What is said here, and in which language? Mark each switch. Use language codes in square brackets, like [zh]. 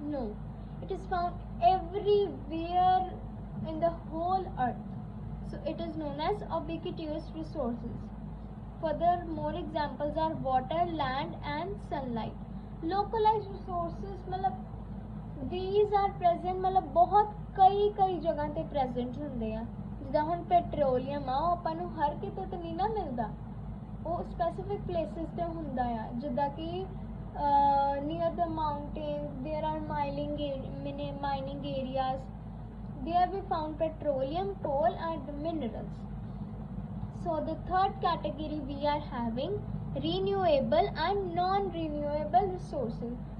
[en] No, it is found everywhere in the whole earth. So it is known as ubiquitous resources. Further more examples are water, land and sunlight. [pa] Localized resources मतलब [en] these are present [pa] मतलब बहुत कई जगह ते present ਹੁੰਦੇ ਆ. ਜਿੱਦਾਂ ਹੁਣ ਪੈਟਰੋਲੀਅਮ ਆ, ਉਹ ਆਪਾਂ ਨੂੰ ਹਰ ਕਿਤੇ ਤੇ ਨਹੀਂ ਨਾ ਮਿਲਦਾ, ਉਹ [en] specific places [pa] ਤੇ ਹੁੰਦਾ ਆ. ਜਿੱਦਾਂ ਕਿ [en] near the mountains there are mining areas. There we found petroleum, coal and minerals. So the third category we are having renewable and non-renewable resources.